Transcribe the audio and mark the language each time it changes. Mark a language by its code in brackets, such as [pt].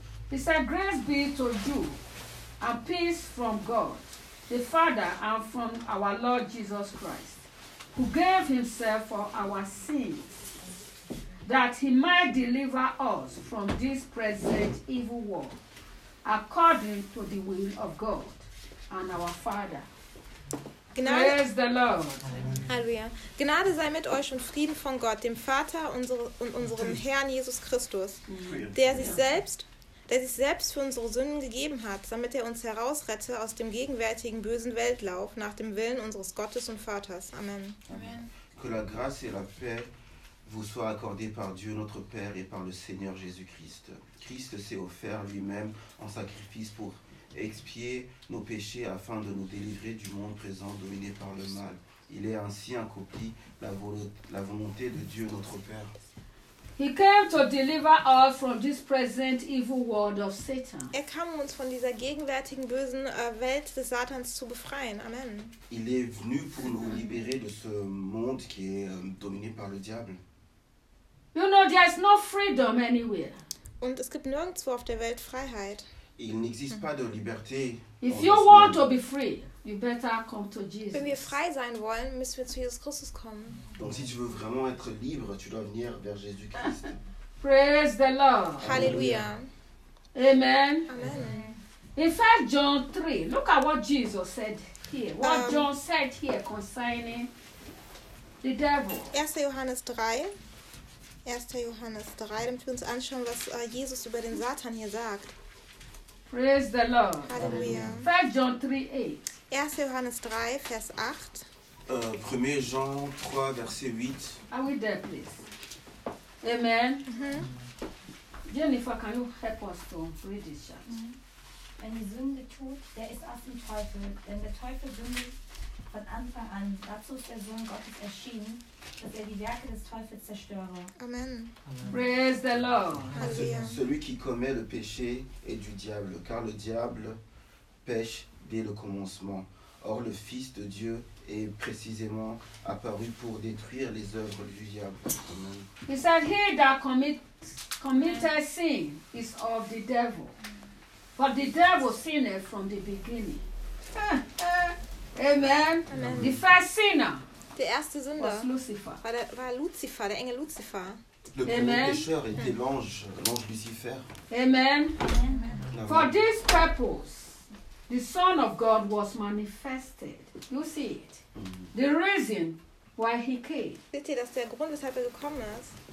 [en] He said, grace be to you and peace from God, the Father, and from our Lord Jesus Christ, who gave himself for our sins, that he might deliver us from this present evil world, according to the will of God and our Father. [de] Gnade. [en] Praise the Lord. Hallelujah. [de] Gnade sei mit euch und Frieden von Gott, dem Vater und unserem Herrn Jesus Christus, der sich selbst für unsere Sünden gegeben hat, damit er uns herausrette aus dem gegenwärtigen bösen Weltlauf nach dem Willen unseres Gottes und Vaters. Amen. Amen. [fr] Que la grâce et la paix vous soient accordées par Dieu notre Père et par le Seigneur Jésus-Christ. Christ s'est offert lui-même en sacrifice pour expier nos péchés afin de nous délivrer du monde présent dominé par le mal. Il est ainsi accompli la volonté de Dieu notre Père. [en] He came to deliver us from this present evil world of Satan. [de] Er kam, um uns von dieser gegenwärtigen bösen Welt des Satans zu befreien. Amen. [fr] Il est venu pour nous libérer de ce monde qui est dominé par le diable. [en] You know, there is no freedom anywhere. [de] Und es gibt nirgendwo auf der Welt Freiheit. [fr] Il n'existe pas de liberté. [en] If you want to be free, you better come to Jesus. [de] Wenn wir frei sein wollen, müssen wir zu Jesus Christus kommen. [fr] Donc si tu veux vraiment être libre, tu dois venir vers Jésus-Christ. [en] Praise the Lord. Hallelujah. Amen. Amen. In 1 John 3, look at what Jesus said here. What John said here concerning the devil. [de] 1. Johannes 3. 1. Johannes 3, damit wir uns anschauen, was Jesus über den Satan hier sagt. [en] Praise the Lord. Hallelujah. 1 John 3, 8. [de] 1. Johannes 3, Vers 8. [fr] 1 Jean 3, verset 8. [en] Are we there, please? Amen. Mm-hmm. Jennifer, can you help us to read this chat? Mm-hmm. [de] Wenn die Sünde tut, der ist aus dem Teufel. Denn der Teufel sündigt von Anfang an. Dazu ist der Sohn Gottes erschienen, dass er die Werke des Teufels zerstöre. Amen. [en] Praise the Lord. [fr] Celui qui commet le péché est du diable, car le diable pêche dès le commencement. Or, le Fils de Dieu est précisément apparu pour détruire les œuvres du diable. [en] He said, he that committeth sin is of the devil. For the devil sinned from the beginning. Amen. Amen. The first sinner, [de] der erste Sünder, [en] was Lucifer. [de] War Lucifer, der Engel Lucifer. [fr] Le premier pécheur était l'ange Lucifer. [en] Amen. For this purpose, the Son of God was manifested. You see it? The reason why he came. [de] Seht ihr, dass der Grund, weshalb er gekommen ist?